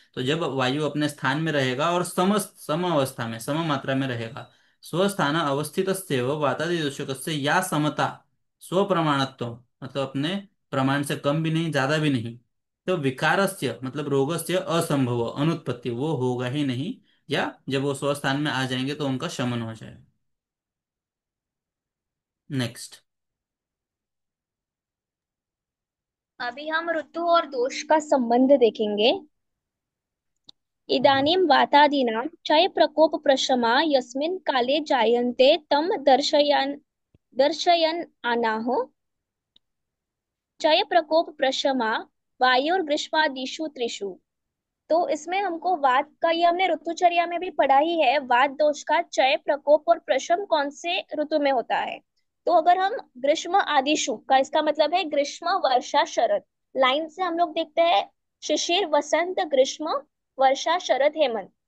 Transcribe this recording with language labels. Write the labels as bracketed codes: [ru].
[hi] तो जब वायु अपने स्थान में रहेगा और सम अवस्था में, सम मात्रा में रहेगा, [sa] स्वस्थान अवस्थित वातादि दोषक या समता स्वप्रमाणत्व, [hi] मतलब अपने प्रमाण से कम भी नहीं ज्यादा भी नहीं, तो विकारस्य मतलब रोगस्य असंभव अनुत्पत्ति, वो होगा ही नहीं, या जब वो स्वस्थान में आ जाएंगे तो उनका शमन हो जाएगा। नेक्स्ट। अभी हम ऋतु और दोष का संबंध देखेंगे। [sa] इदानीं वातादीनां क्षयप्रकोपप्रशमा यस्मिन् काले जायन्ते तं दर्शयन् आनाः क्षयप्रकोपप्रशमा वायुर्ग्रीष्मादिषु त्रिषु। [hi] तो इसमें हमको वात का, ये हमने ऋतुचर्या में भी पढ़ा ही है, वात दोष का चय प्रकोप और प्रशम कौन से ऋतु में होता है। तो अगर हम ग्रीष्म आदिशु का, इसका मतलब है ग्रीष्म वर्षा शरद, लाइन से हम लोग देखते हैं शिशिर वसंत ग्रीष्म वर्षा शरद हेमंत।